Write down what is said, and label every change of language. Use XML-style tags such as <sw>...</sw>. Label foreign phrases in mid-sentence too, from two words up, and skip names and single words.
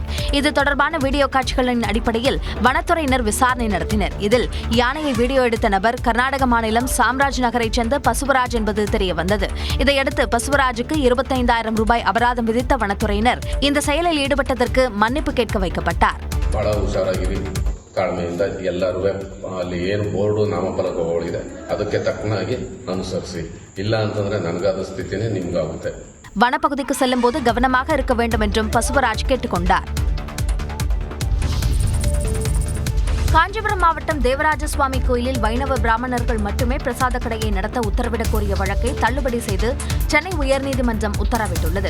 <ta>இது தொடர்பான வீடியோ காட்சிகளின் அடிப்படையில் வனத்துறையினர் விசாரணை நடத்தினர். இதில் யானையை வீடியோ எடுத்த நபர் கர்நாடக மாநிலம் சாம்ராஜ் நகரைச் சேர்ந்த பசுவராஜ் என்பது தெரியவந்தது. இதையடுத்து பசுவராஜுக்கு 25,000 ரூபாய் அபராதம் விதித்த வனத்துறையினர் இந்த செயலில் ஈடுபட்டதற்கு மன்னிப்பு கேட்க வைக்கப்பட்டார்.</ta> <kn>ತಾಳ್ಮೆಯಿಂದ ಎಲ್ಲರೂ ಅಲ್ಲಿ ಏನು ಬೋರ್ಡು ನಾಮಫಲಕಗಳಿದೆ ಅದಕ್ಕೆ ತಕ್ಕನಾಗಿ ಅನುಸರಿಸಿ, ಇಲ್ಲ ಅಂತಂದ್ರೆ ನನಗಾದ ಸ್ಥಿತಿನೇ ನಿಮ್ಗಾಗುತ್ತೆ.</kn> <ta>வனப்பகுதிக்கு செல்லும் போது கவனமாக இருக்க வேண்டும் என்றும் பசுவராஜ் கேட்டுக்கொண்டார். காஞ்சிபுரம் மாவட்டம் தேவராஜ சுவாமி கோயிலில் வைணவ பிராமணர்கள் மட்டுமே பிரசாத கடையை நடத்த உத்தரவிடக் கோரிய வழக்கை தள்ளுபடி செய்து சென்னை உயர்நீதிமன்றம் உத்தரவிட்டுள்ளது.</ta>